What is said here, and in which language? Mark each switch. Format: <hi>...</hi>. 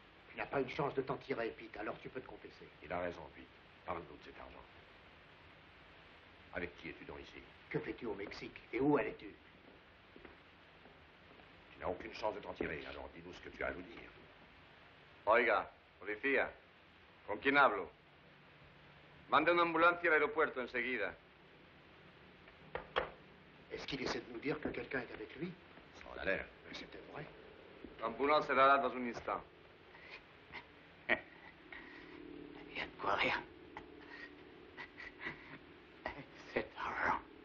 <fr>Tu n'as pas une chance de t'en tirer, Pete, alors tu peux te confesser. Il a raison, Pete. Parle-nous de cet argent. Avec qui es-tu donc ici? Que fais-tu au Mexique? Et où allais-tu? Tu n'as aucune chance de t'en tirer, alors dis-nous ce que tu as à nous dire.</fr> <es>Oiga, policía, ¿con quién hablo? Mande una ambulancia al aeropuerto enseguida.</es> <fr>Est-ce qu'il essaie de nous dire que quelqu'un est avec lui? Ça en a l'air. Mais c'était vrai. L'ambulance sera là dans un instant. Il y a de quoi rien. Cet argent.</fr>